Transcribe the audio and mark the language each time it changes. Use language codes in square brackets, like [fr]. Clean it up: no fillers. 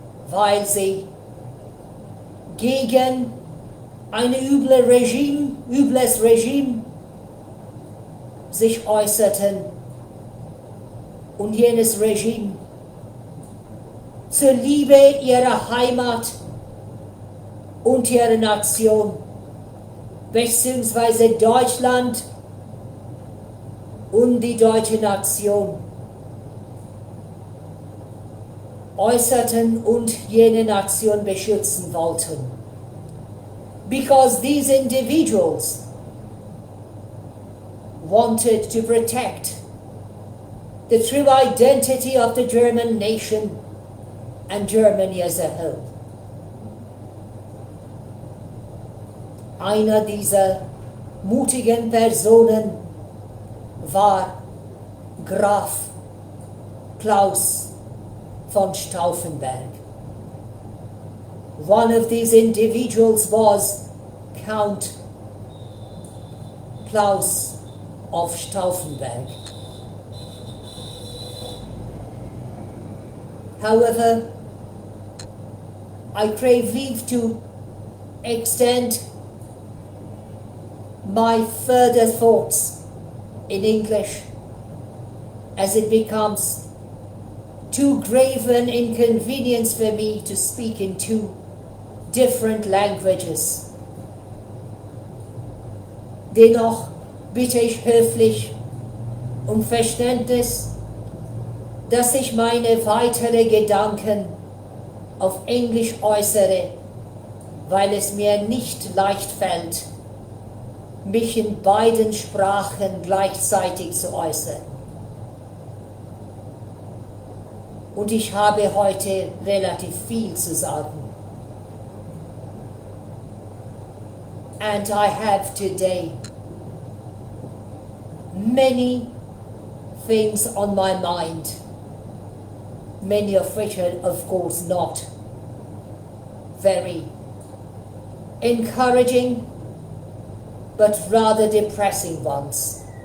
[de] weil sie gegen ein übles Regime sich äußerten und jenes Regime zur Liebe ihrer Heimat und ihrer Nation beziehungsweise Deutschland und die deutsche Nation äußerten und jene Nation beschützen wollten. [en] Because these individuals wanted to protect the true identity of the German nation and Germany as a whole. [de] Einer dieser mutigen Personen war Graf Klaus von Stauffenberg. [en] One of these individuals was Count Klaus of Stauffenberg. However, I crave leave to extend my further thoughts in English as it becomes too grave an inconvenience for me to speak in two different languages. [de] Dennoch bitte ich höflich um Verständnis, dass ich meine weiteren Gedanken auf Englisch äußere, weil es mir nicht leicht fällt, mich in beiden Sprachen gleichzeitig zu äußern. Und ich habe heute relativ viel zu sagen. [en] And I have today many things on my mind, many of which are of course not very encouraging, but rather depressing ones.